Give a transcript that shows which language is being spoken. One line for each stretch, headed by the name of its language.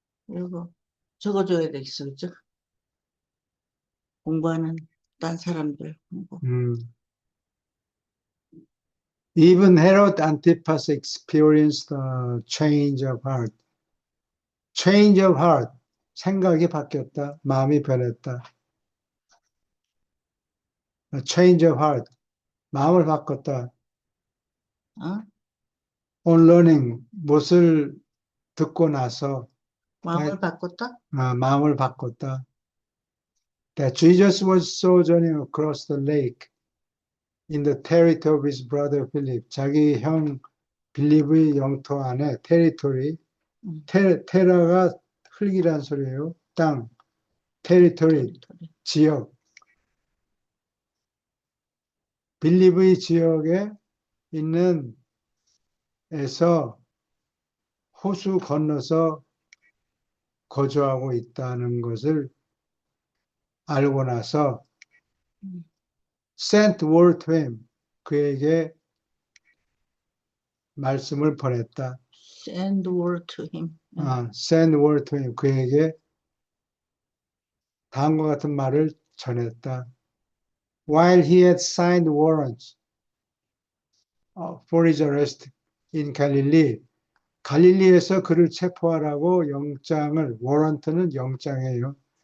Korean: 이거 적어줘야 되겠어, 그죠? 공부하는 딴 사람들 공부.
English: Even Herod Antipas experienced a change of heart. Change of heart.
Korean: 생각이 바뀌었다. 마음이 변했다.
English: A change of heart.
Korean: 마음을 바꿨다.
English: On learning.
Korean: 무엇을 듣고 나서. 마음을 바꿨다? 마음을 바꿨다.
English: That Jesus was sojourning across the lake in the territory of his brother Philip.
Korean: 자기 형 빌리브의 영토 안에 테리토리, 테라가 흙이란 소리예요. 땅, 테리토리, 테리토리. 지역. 빌리브의 지역에 있는 에서 호수 건너서 거주하고 있다는 것을 알고 나서 음.
English: sent word to him,
Korean: 그에게 말씀을 보냈다.
English: Send word to him. send word to him,
Korean: 그에게 다음과 같은 말을 전했다.
English: While he had signed warrants for his arrest in Galilee,
Korean: 갈릴리에서 그를 체포하라고 영장을, 워런트는 영장이에요.